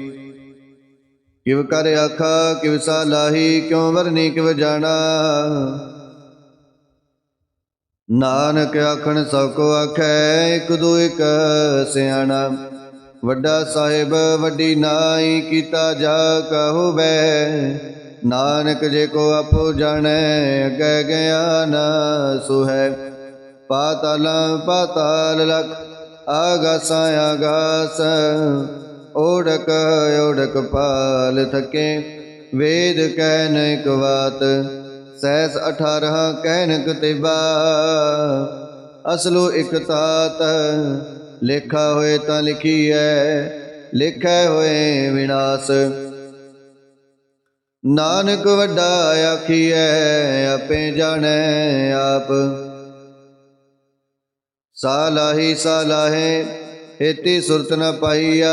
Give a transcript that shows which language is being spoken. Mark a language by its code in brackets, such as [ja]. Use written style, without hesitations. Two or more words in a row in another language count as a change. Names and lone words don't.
[pa] ਕਿਵ ਕਰ ਆਖਾ ਕਿਵ ਸਾਲਾਹੀ, ਕਿਉ ਵਰਨੀ ਕਿਵ ਜਾਣਾ। ਨਾਨਕ ਆਖਣ ਸਭ ਕੋ ਆਖੈ, ਇਕ ਦੋ ਇਕ ਸਿਆਣਾ। ਵਡਾ ਸਾਹਿਬ ਵਡੀ ਨਾਈ, ਕੀਤਾ ਜਾ ਕਹੋ ਬੈ। ਨਾਨਕ ਜੇ ਕੋ ਆਪੋ ਜਾਣੈ, ਅਗੈ ਗਿਆਨ ਸੋ ਹੈ। ਪਾਤਾਲ ਪਾਤਾਲ ਲਖ, ਆਗਾਸਾ ਆਗਾਸ। ਓੜਕ ਓੜਕ ਪਾਲ ਥਕੇ, ਵੇਦ ਕਹਨ ਇਕ ਬਾਤ। ਸਹਸ 18 ਕਹਨ ਕਤਿਬਾ, ਅਸਲੋ ਇਕ ਤਾਤ। ਲੇਖਾ ਹੋਏ ਤਾਂ ਲਿਖੀਐ, ਲਿਖੈ ਹੋਏ ਵਿਣਾਸ। ਨਾਨਕ ਵਡਾ ਆਖੀਐ, ਆਪੇ ਜਾਣੈ ਆਪ। ਸਾਲਾਹੀ ਸਾਲਾਹੇ, ਹੇਤੀ ਸੁਰਤ ਨ ਪਾਇਆ।